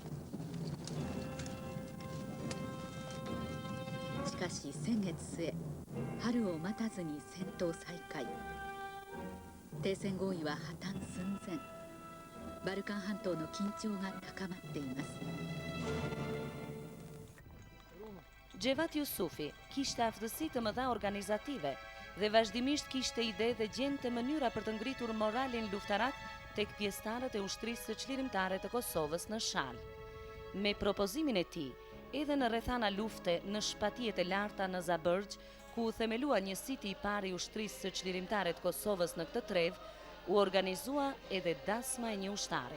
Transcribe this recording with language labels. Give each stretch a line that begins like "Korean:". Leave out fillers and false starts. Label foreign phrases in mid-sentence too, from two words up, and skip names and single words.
Japanese: しかし先月末、春を待たずに戦闘再開。停戦合意は破綻寸前。バルカン半島の緊張が高まっています。
Albanian: Xhevat Jusufi kishte aftësi të mëdha organizative dhe vazhdimisht kishte ide dhe gjente mënyra për të ngritur moralin luftarak tek pjesëtarët e ushtrisë së çlirimtare të Kosovës në Shal. Me propozimin e tij, edhe në rrethana lufte në shpatijet e larta në Zabërgj, ku u themelua njësiti i parë i ushtrisë së çlirimtare të Kosovës në këtë tredh, u organizua edhe dasma e një ushtari.